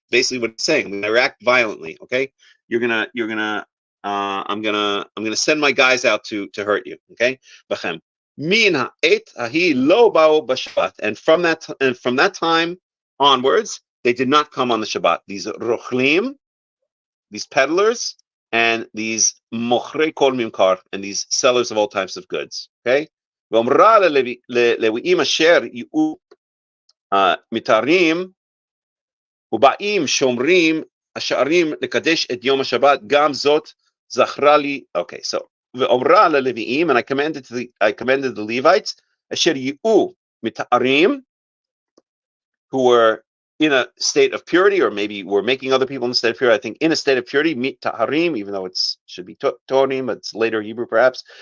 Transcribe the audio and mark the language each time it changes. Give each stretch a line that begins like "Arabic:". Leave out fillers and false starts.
English: Basically, what it's saying, I'm gonna react violently. Okay, I'm gonna send my guys out to hurt you. Okay, b'chem. And from that time onwards, they did not come on the Shabbat. These rochlim, these peddlers, and these mochrei kol mimkar, and these sellers of all types of goods. Okay.
Hebrew: ללוויים אשר יהיו מתארים ובאים שומרים השערים לקדש את יום השבת, גם זאת זכרה לי.
English: Okay, so
Hebrew: ואומרה ללוויים,
English: and I commanded the Levites,
Hebrew: אשר יהיו מתארים,
English: who were in a state of purity, or maybe were making other people in a state of purity. I think in a state of purity, mita'arim, even though it should be torim, but it's later Hebrew perhaps.